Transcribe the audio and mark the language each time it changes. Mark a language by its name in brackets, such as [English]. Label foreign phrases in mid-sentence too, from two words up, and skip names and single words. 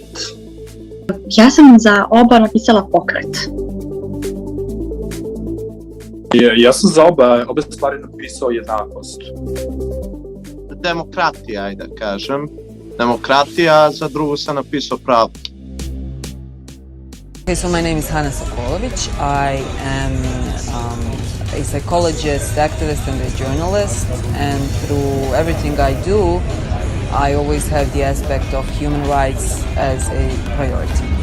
[Serbian] Ja sam za oba napisala pokret. Ja sam za obe stvari napisao jednakost. Demokratija, ajde da kažem. Demokratija, za drugu sam napisao pravdu. [English] Okay, so my name is Hana Sokolović. I am a psychologist, activist, and a journalist. And through everything I do, I always have the aspect of human rights as a priority.